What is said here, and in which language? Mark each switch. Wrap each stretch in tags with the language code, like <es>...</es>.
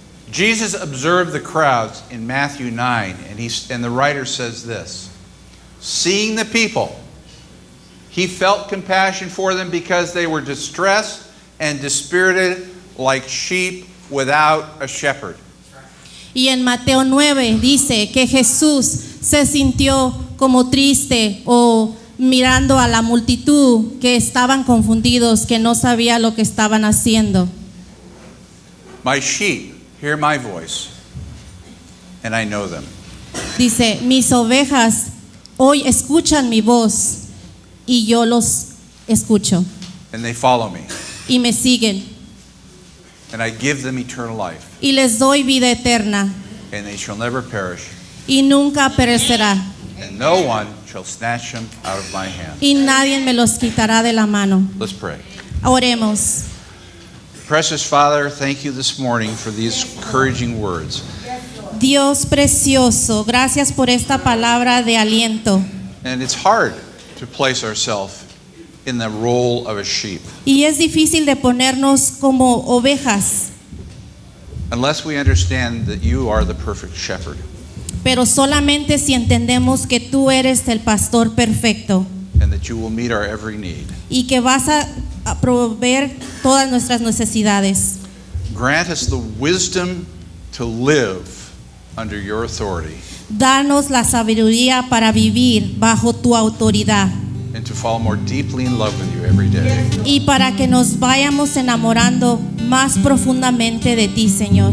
<en>Jesus observed the crowds in Matthew 9, and the writer says this: seeing the people, he felt compassion for them because they were distressed and dispirited like sheep without a shepherd.</en> <es>Y en Mateo 9 dice que Jesús se sintió como triste o mirando a la multitud que estaban confundidos, que no sabía lo que estaban haciendo.</es> <en>My sheep hear my voice, and I know them.</en> <es>Dice, mis ovejas hoy escuchan mi voz y yo los escucho</es> <en>And they follow me,</en> <es>y me siguen</es> <en>and I give them eternal life,</en> <es>y les doy vida eterna</es> <en>and they shall never perish,</en> <es>y nunca perecerá</es> <en>and no one shall snatch them out of my hand.</en> <es>y nadie me los quitará de la mano.</es> <en>Let's pray.</en> <es>Oremos.</es> <en>Precious Father, thank you this morning for these encouraging words.</en> <es>Dios precioso, gracias por esta palabra de aliento.</es> <en>And it's hard to place ourselves in the role of a sheep</en> <es>Y es difícil de ponernos como ovejas,</es> <en>unless we understand that you are the perfect shepherd</en> <es>pero solamente si entendemos que tú eres el pastor perfecto</es> <en>and that you will meet our every need.</en> <es>y que vas a proveer todas nuestras necesidades.</es> <en>Grant us the wisdom to live under your authority</en> <es>Danos la sabiduría para vivir bajo tu autoridad</es> <en>and to fall more deeply in love with you every day.</en> <es>y para que nos vayamos enamorando más profundamente de ti, Señor.</es>